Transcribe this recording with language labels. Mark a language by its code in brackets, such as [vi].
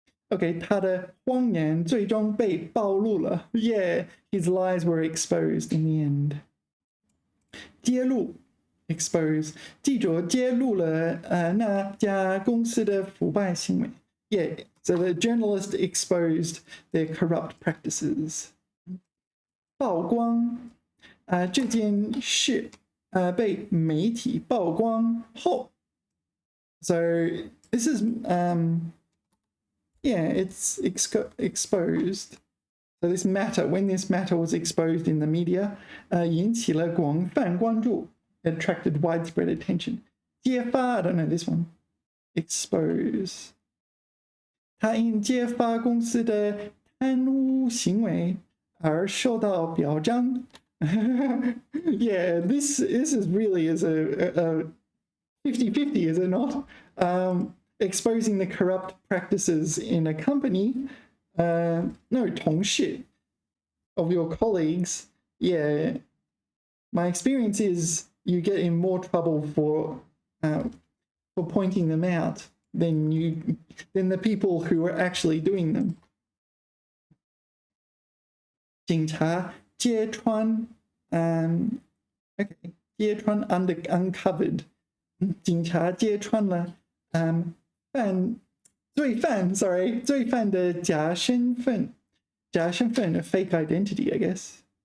[zh] Okay, 他的谎言最终被暴露了。 [en] Yeah, his lies were exposed in the end. [zh] 揭露 expose 记者揭露了那家公司的腐败行为。 [en] Yeah, so the journalist exposed their corrupt practices. [zh] 曝光这件事被媒体曝光后。 [en] So this is yeah, it's exposed. So this matter, when this matter was exposed in the media, [zh] 引起了广泛关注, [en] attracted widespread attention. 揭发, I don't know this one. Expose. [zh] 他因揭发公司的贪污行为而受到表彰。 [en] Yeah, this is really is a 50-50, is it not? Exposing the corrupt practices in a company, no, 同事 of your colleagues. Yeah, my experience is you get in more trouble for pointing them out than the people who are actually doing them. [zh] 警察揭穿 okay, 揭穿 uncovered. 警察揭穿了罪犯的假身份 [en] a fake identity, I guess.